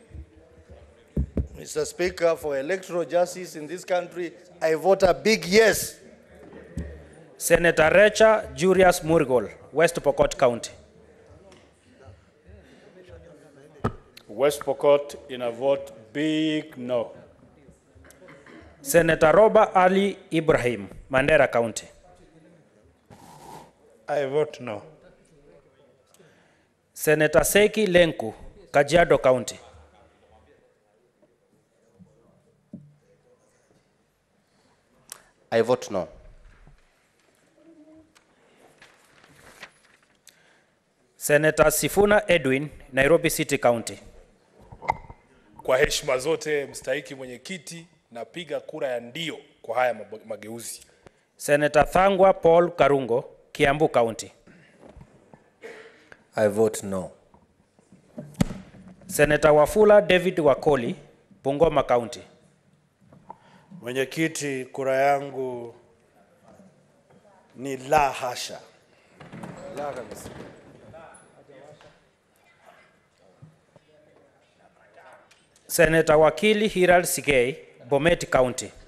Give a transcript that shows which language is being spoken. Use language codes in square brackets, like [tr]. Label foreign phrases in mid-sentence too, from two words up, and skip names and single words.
[en] Mr. Speaker, for electoral justice in this country, I vote a big yes. Senator Recha Julius Murgol, West Pokot County. West Pokot in a vote big no. Senator Roba Ali Ibrahim, Mandera County. I vote no. Senator Seki Lenku, Kajiado County. I vote no. Senator Sifuna Edwin, Nairobi City County. [sw] Kwa heshima zote mstahiki mwenyekiti, napiga kura ya ndio kwa haya mageuzi. [en] Senator Thangwa Paul Karungo, Kiambu County. I vote no. Senator Wafula David Wakoli, Bungoma County. [sw] Mwenyekiti, kura yangu ni la hasha. La kabisa. [en] Senator Wakili Hiral Sigei, Bomet County.